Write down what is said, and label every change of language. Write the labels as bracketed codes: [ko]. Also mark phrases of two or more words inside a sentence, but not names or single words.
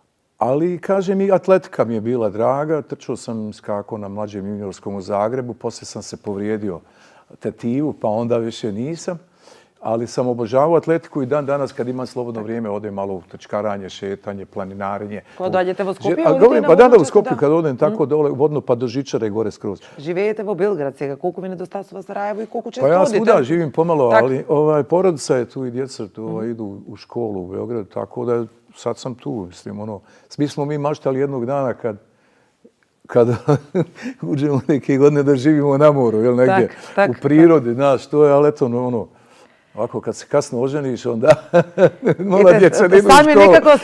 [bs] Ali, kažem, i atletika mi je bila draga. Trčao sam skako na mlađem juniorskom u Zagrebu. Poslije sam se povrijedio tetivu, pa onda više nisam. Ali sam obožavao atletiku i dan danas kad imam slobodno vrijeme odem malo u trčkaranje, šetanje, planinarenje. Ko dođete u Skopje? Pa da, u Skopju kad odem tako dole vodno pa do Žičare gore skroz. [mk] Живеете во Белград сега. Колку ви недостасува Сараево и колку често [bs] Pa ja [mk] одите? [bs] svuda živim pomalo, ali porodica je tu i djeca idu u školu u Beogradu, tako da sad sam tu. Mislim, svi smo mi maštali jednog dana kad uđemo neke godine da živimo na moru, negdje u prirodi, znaš, to je, ali eto, ovako, kad se kasno oženiš, onda mala djeca ne idu u školu.